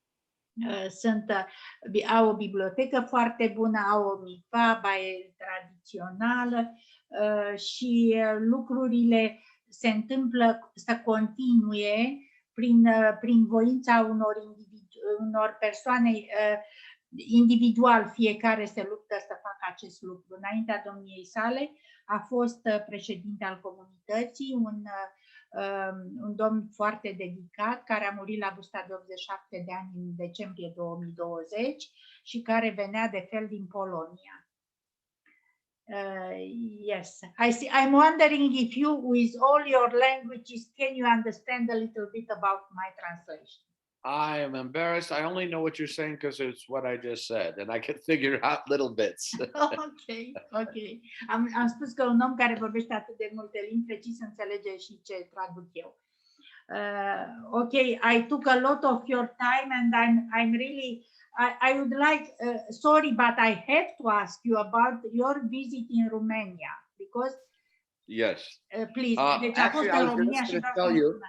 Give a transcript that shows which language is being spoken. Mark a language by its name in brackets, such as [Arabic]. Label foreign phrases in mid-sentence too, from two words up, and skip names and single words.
[Romanian] Au o bibliotecă foarte bună, au o mikvah, baie tradițională și lucrurile se întâmplă să continue prin voința unor persoane individual, fiecare se luptă să facă acest lucru. Înaintea domniei sale a fost președinte al comunității, un domn foarte dedicat, care a murit la vârsta de 87 de ani în decembrie 2020 și care venea de fel din Polonia. [English] Yes, I'm wondering if you, with all your languages, can you understand a little bit about my translation? I am embarrassed. I only know what you're saying because it's what I just said, and I can figure out little bits. Ok. [Romanian] Am spus că un om care vorbește atât de multe limbi precis înțelege și ce traduc eu. [English] Okay, I took a lot of your time, and I'm really, I would like, sorry, but I have to ask you about your visit in Romania, because Yes. Please. Actually, I was just going to tell you.